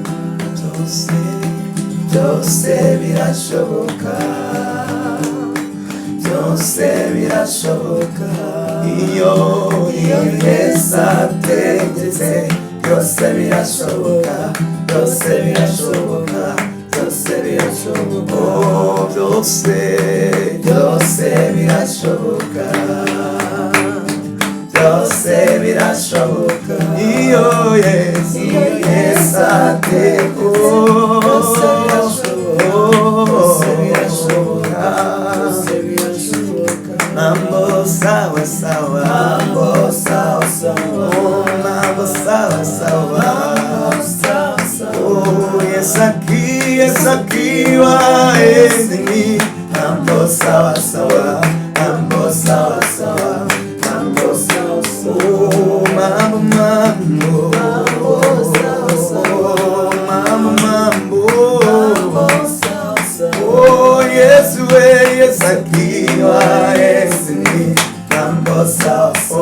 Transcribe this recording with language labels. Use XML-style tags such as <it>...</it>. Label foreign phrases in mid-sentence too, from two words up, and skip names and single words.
<rw>Byose birashoboka Byose birashoboka Iyo Yesu ategetse Byose birashoboka Byose birashoboka Byose birashoboka Oh, byose birashoboka Byose birashoboka Iyo Yesu</rw> <sw>ategetse Mambo sawa sawa Mambo sawa sawa Mambo sawa sawa Oh Yesu akiwa enzi Mambo sawa sawa Mambo sawa sawa Mambo sawa sawa Oh mambo Oh Yesu akiwa enzi Mambo sawa</sw>